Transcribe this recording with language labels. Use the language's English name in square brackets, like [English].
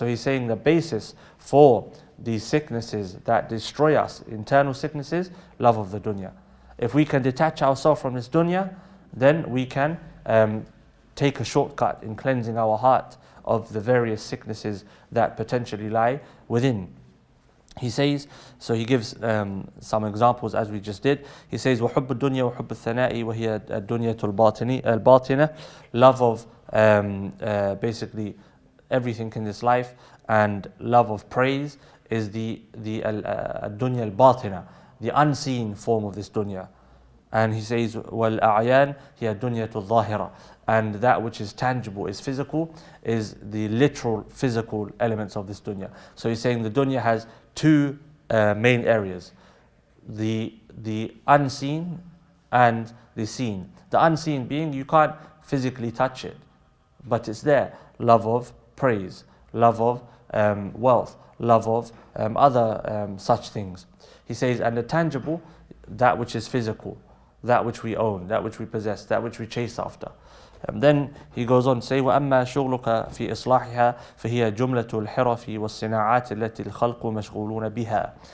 [English] So he's saying the basis for these sicknesses that destroy us, internal sicknesses, love of the dunya. If we can detach ourselves from this dunya, then we can take a shortcut in cleansing our heart of the various sicknesses that potentially lie within. He says, so he gives some examples as we just did. [Arabic] He says, وَحُبُّ الدُّنْيَا وَحُبُّ الثَّنَاءِ وَهِيَ الدُّنْيَةُ الْبَاطِنَةِ. [English] Love of basically everything in this life, and love of praise is the dunya al-batina, the unseen form of this dunya. [Arabic] And he says, وَالْأَعْيَانِ هِيَ الدُّنْيَةُ الظَّاهِرَةِ. [English] And that which is tangible, is physical, is the literal physical elements of this dunya. So he's saying the dunya has two main areas: the unseen and the seen. The unseen being you can't physically touch it, but it's there. Love of praise, love of wealth, love of other such things. He says, and the tangible, that which is physical, that which we own, that which we possess, that which we chase after. [Arabic] And then he goes on to say, وَأَمَّا شُغْلُكَ فِي إِصْلَاحِهَا فَهِيَ جُمْلَةُ الْحِرَفِ وَالصِّنَاعَاتِ الَّتِي الْخَلْقُ مَشْغُولُونَ بِهَا.